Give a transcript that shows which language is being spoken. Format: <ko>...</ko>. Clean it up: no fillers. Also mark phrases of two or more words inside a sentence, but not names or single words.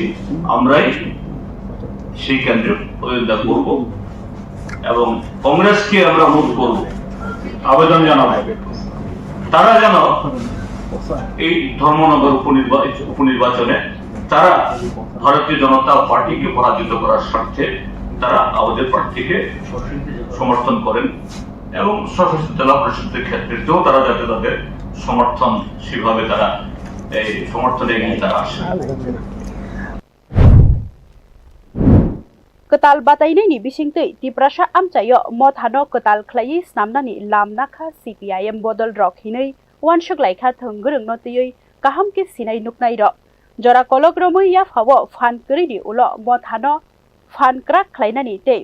<bn>আমরাই সেই কেন্দ্রে প্রতিদ্বন্দ্বিতা করব এবং কংগ্রেসকে আমরা অনুরোধ করব, আবেদন জানাবো তারা যেন এই ধর্মনগর উপনির্বাচনে তারা ভারতীয় জনতা পার্টিকে পরাজিত করার স্বার্থে তারা আমাদের প্রার্থীকে সমর্থন করেন এবং স্বশাসিত জেলা পরিষদের ক্ষেত্রেও তারা যাতে তাদের সমর্থন সেভাবে তারা এই সমর্থনে এগিয়ে তারা আসে।</bn> <trp>Ketal batainai bisingtui tiprasa amchayo mothano ketal khlai snamnani lamnakha CPIM bodol rok hinui wansuk laikha thongrung notiyui kaham ke sinai nuknai ro jora kolokromui ya phawo fan krini ulo mothano fan krak khlainani tei</trp>